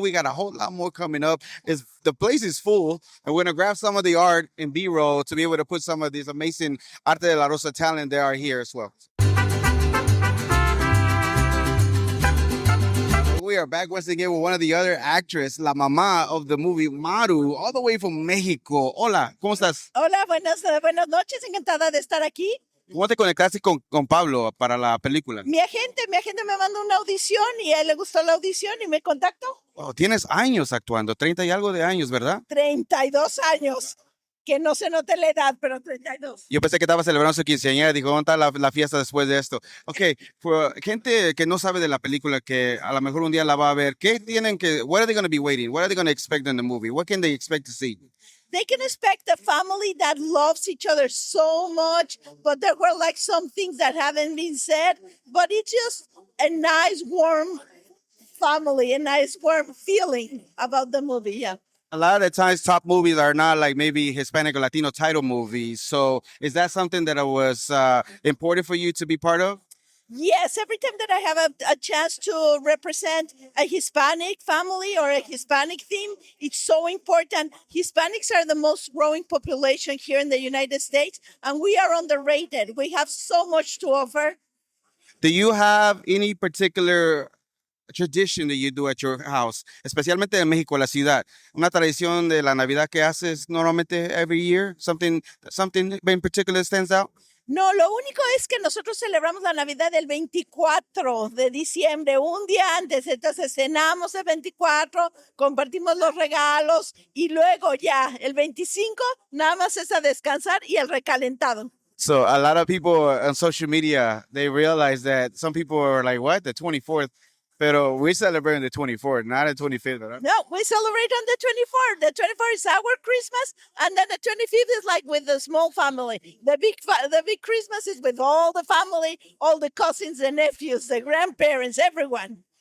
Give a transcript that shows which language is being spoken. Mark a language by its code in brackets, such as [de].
[en] We got a whole lot more coming up. The place is full, and we're going to grab some of the art in B-roll to be able to put some of these amazing Arte de la Rosa talent that are here as well. We are back once again with one of the other actresses, la mamá of the movie Maru, all the way from Mexico. [es] Hola, ¿cómo estás? Hola, buenas noches, encantada de estar aquí. ¿Cómo te conectaste con Pablo para la película? Mi agente me mandó una audición y a él le gustó la audición y me contactó. Oh, tienes años actuando, 30 y algo de años, ¿verdad? 32 años, que no se note la edad, pero 32. Yo pensé que estaba celebrando su quinceañera, dijo, ¿dónde está la fiesta después de esto? Ok, por gente que no sabe de la película, que a lo mejor un día la va a ver, [en] what are they going to be waiting? What are they going to expect in the movie? What can they expect to see? They can expect a family that loves each other so much, but there were like some things that haven't been said, but it's just a nice, warm family, a nice, warm feeling about the movie, yeah. A lot of the times, top movies are not like maybe Hispanic or Latino title movies. So is that something that was important for you to be part of? Yes, every time that I have a chance to represent a Hispanic family or a Hispanic theme, it's so important. Hispanics are the most growing population here in the United States, and we are underrated. We have so much to offer. Do you have any particular tradition that you do at your house, [es] especialmente en México, la ciudad? Una tradición de la Navidad que haces normalmente [en] every year? Something in particular stands out? [es] No, lo único es que nosotros celebramos la Navidad el 24 de diciembre, un día antes. Entonces cenamos el 24, compartimos los regalos y luego ya el 25 nada más es a descansar y el recalentado. [en] So a lot of people on social media, they realize that some people are like, what, the 24th? [es] Pero [en] we're celebrating the 24th, not the 25th, right? No, we celebrate on the 24th. The 24th is our Christmas, and then the 25th is like with the small family. The big Christmas is with all the family, all the cousins, the nephews, the grandparents, everyone.